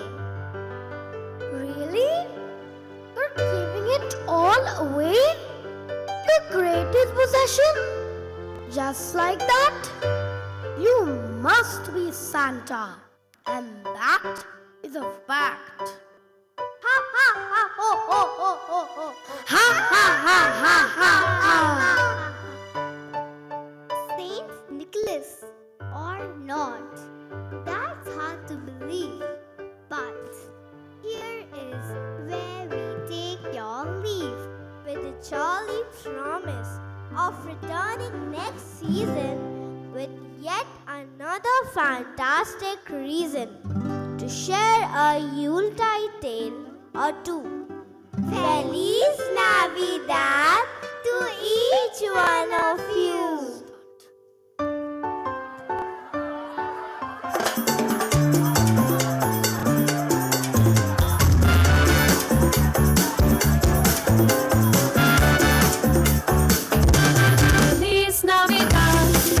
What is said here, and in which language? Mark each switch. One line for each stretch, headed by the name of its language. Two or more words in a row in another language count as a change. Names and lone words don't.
English: Really? You're giving it all away? The greatest possession? Just like that? You must be Santa. And that is a fact. Ha ha ha ho ho ho ho ho. Ha ha ha ha ha ha. Saint Nicholas or not, that's hard to believe. But here is where we take your leave with the jolly promise of returning next season with yet another fantastic reason to share a Yuletide tale or two.
Spanish: Feliz Navidad to each one of you. Feliz Navidad.